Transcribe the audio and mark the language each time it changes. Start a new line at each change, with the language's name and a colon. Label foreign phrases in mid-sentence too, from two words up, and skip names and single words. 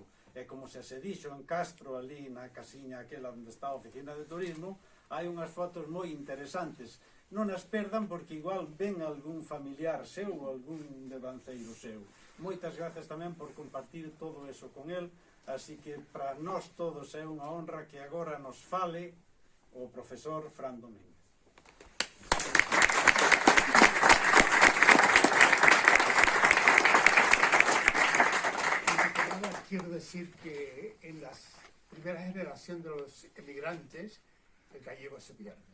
Galician: E como se dixo en Castro, ali na casiña aquela onde está a oficina de turismo, hai unhas fotos moi interesantes. Non as perdan porque igual ven algún familiar seu ou algún devanceiro seu. Moitas grazas tamén por compartir todo
Spanish: eso con el,
Galician: así que para nós todos é unha honra que agora nos fale o profesor Fran Domínguez.
Spanish: Quiero decir que en la primera generación de los emigrantes el gallego se pierde.